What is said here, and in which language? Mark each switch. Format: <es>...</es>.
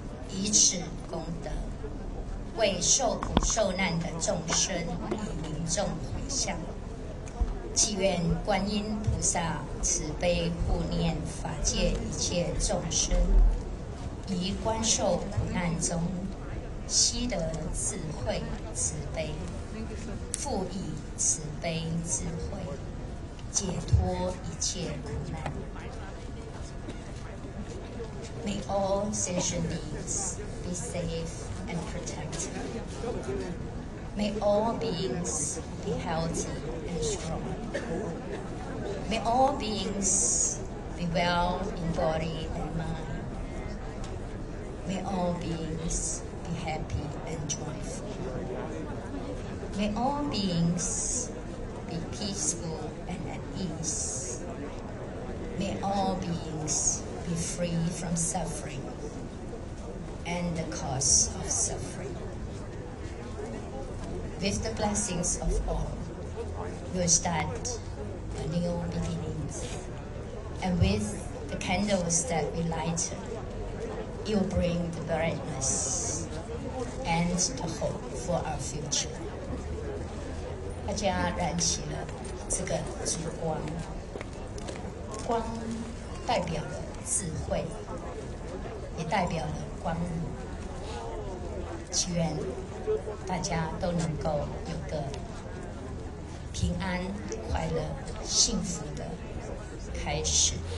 <zh>以此功德，为受苦受难的众生与民众回向，祈愿观音菩萨慈悲护念法界一切众生，于观受苦难中悉得智慧慈悲，复以慈悲智慧解脱一切苦难。</zh> <en>May all sentient beings be safe and protected. May all beings be healthy and strong. May all beings be well in body and mind. May all beings be happy and joyful. May all beings be peaceful and at ease. May all beings be free from suffering and the cause of suffering. With the blessings of all, we'll start a new beginnings. And with the candles that we lighted, it will bring the brightness and the hope for our future.</en> <zh>大家燃起了这个烛光，光代表了智慧，也代表了光明。祈愿大家都能够有个平安、快乐、幸福的开始。</zh>